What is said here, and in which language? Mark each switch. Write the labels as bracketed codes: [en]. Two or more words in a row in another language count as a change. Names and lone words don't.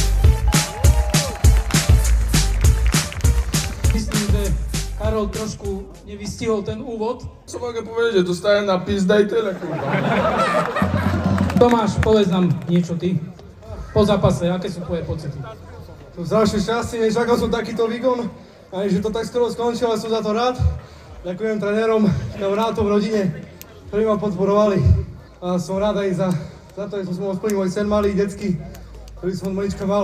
[sk] Myslím, že Karol trošku nevystihol ten úvod. [pl] Co mogę powiedzieć, dostałem napis, daj tyle, kurwa. [sk] Tomáš, povedz nám niečo ty. Po zápase, aké sú tvoje pocity? Som strašne šťastný, nečakal som takýto výkon, aj že to tak skoro skončilo, ale som za to rád. Ďakujem trénerom, kamarátom, rodine, ktorí ma podporovali. A som rád aj za to, že som mohol splniť môj sen malý, detský, ktorý som od malička mal.